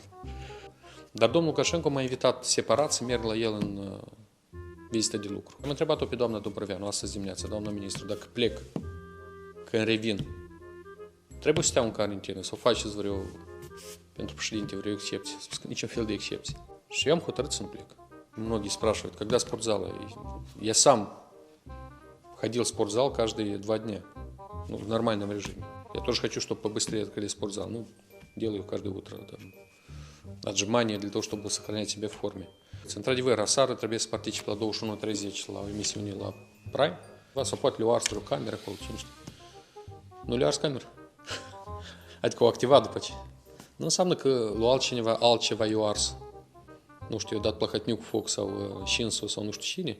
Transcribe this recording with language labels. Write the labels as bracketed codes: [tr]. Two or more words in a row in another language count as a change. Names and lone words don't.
[ro] Dar domnul Lukashenko m-a invitat separat să merg la el în vizită de lucru. Am întrebat-o pe doamna Dumbrăveanu astăzi dimineața, doamna ministru, dacă plec, când revin, trebuie să stea în carantină sau faceți vreo pentru președinte vreo excepție. Spus că niciun fel de excepție. Și eu am hotărât să nu plec. [ru] Многие спрашивают, когда спортзалы. Я сам ходил в спортзал каждые 2 дня. Ну, в нормальном режиме. Я тоже хочу, чтобы побыстрее открыли спортзал. Ну, делаю каждое утро. Там, отжимания для того, чтобы сохранять себя в форме. [ro] Într-adevăr, aseară trebuie să particip la 21:30 la o emisiune la Prime. Sau poate le-o ars vreo cameră acolo, cine știe. Nu le-o ars cameră. Adică o activat după ce. Nu înseamnă că lui altceva i-o ars. Nu știu, i-a dat plăhătniu cu foc sau șinsul sau nu știu cine.